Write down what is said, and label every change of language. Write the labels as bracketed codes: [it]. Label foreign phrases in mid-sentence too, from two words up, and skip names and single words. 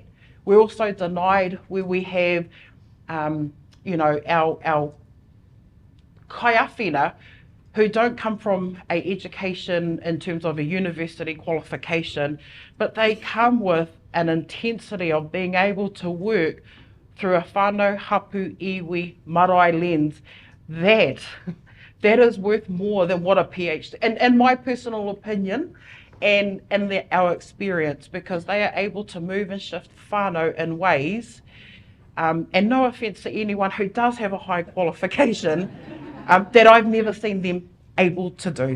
[en] We're also denied where we have, our kaiawhina who don't come from an education in terms of a university qualification, but they come with an intensity of being able to work through a [mi] whānau hapu iwi marae [en] lens. That is worth more than what a PhD, in my personal opinion, and our experience, because they are able to move and shift whānau in ways, and no offence to anyone who does have a high qualification, that I've never seen them able to do.